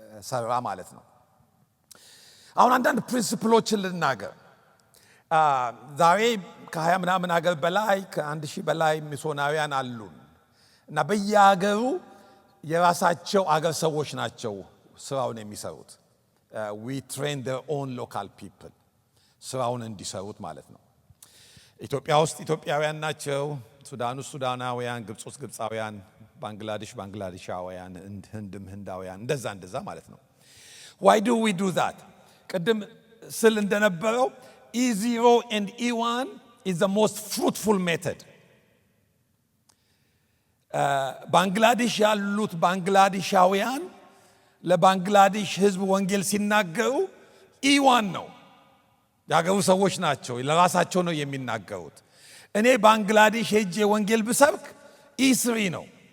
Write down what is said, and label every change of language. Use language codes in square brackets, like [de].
[am] ሰራ ማለት ነው። አሁን አንዳንድ ፕሪንሲፕሎችን ልናገር። ዛሬ ከ20 ምናምን ሀገር በላይ ከ1,000 በላይ ሚስዮናውያን አሉን። እና በየሀገሩ የራሳቸው አገር ሰዎች ናቸው ስራውን የሚሰሩት። [en] we train their own local people [am] ስራውን እንዲሰሩት ማለት ነው። ኢትዮጵያ ውስጥ ኢትዮጵያውያን ናቸው፣ ሱዳን ውስጥ ሱዳናውያን፣ ግብጽ ውስጥ ግብጻውያን፣ ባንግላዴሽ ባንግላዴሻውያን፣ ህንድም ህንዳውያን፣ እንደዛ ማለት ነው። [en] why do we do that? [am] ቅድም ስል እንደነበረው [en] E0 and E1 is the most fruitful method. [am] ባንግላዴሽ ያሉት ባንግላዴሻውያን ለባንግላዴሽ ህዝብ ወንጌል ሲናገሩ E1 ነው፣ ያገሩ ሰዎች ናቸው፣ ለራሳቸው ነው የሚናገሩት። እኔ ባንግላዴሽ ሄጄ ወንጌል ብሰብክ E3 ነው።